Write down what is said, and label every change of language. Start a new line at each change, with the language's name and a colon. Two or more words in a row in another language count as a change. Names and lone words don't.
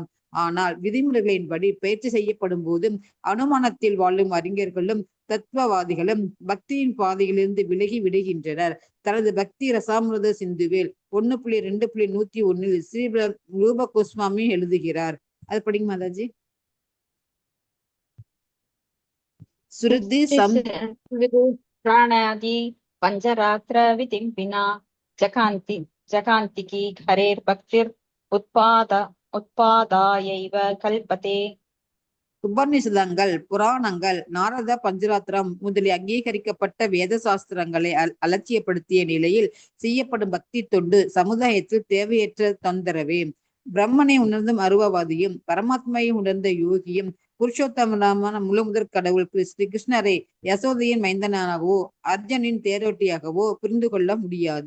Tamil: ஆனால் விதிமுறைகளின்படி பயிற்சி செய்யப்படும் போதும் அனுமானத்தில் வாழும் அறிஞர்களும் தத்துவவாதிகளும் பக்தியின் பாதையிலிருந்து விலகி விடுகின்றனர். தனது பக்தி ரசாமிருத சிந்துவில் 1.2.101 ஸ்ரீ ரூப கோஸ்வாமி எழுதுகிறார். அது படிங்க மாதாஜி. ஸ்ருதி
Sanskrit: प्राणादि पंचरात्र वितिम्पिना जकान्तिकी हरेर भक्तिर् उत्पादायैव कल्पते.
Tamil: உபநிஷதங்கள், புராணங்கள், நாரத பஞ்சராத்திரம் முதலிய அங்கீகரிக்கப்பட்ட வேத சாஸ்திரங்களை அலட்சியப்படுத்திய நிலையில் செய்யப்படும் பக்தி தொண்டு சமுதாயத்தில் தேவையற்ற தொந்தரவே. பிரம்மனை உணர்ந்தும் அருவவாதியும் பரமாத்மாவை உணர்ந்த யோகியும் புருஷோத்தமரான முதற் கடவுள் ஸ்ரீ கிருஷ்ணரை யசோதையின் மைந்தனாகவோ அர்ஜுனின் தேரோட்டியாகவோ புரிந்து கொள்ள முடியாது.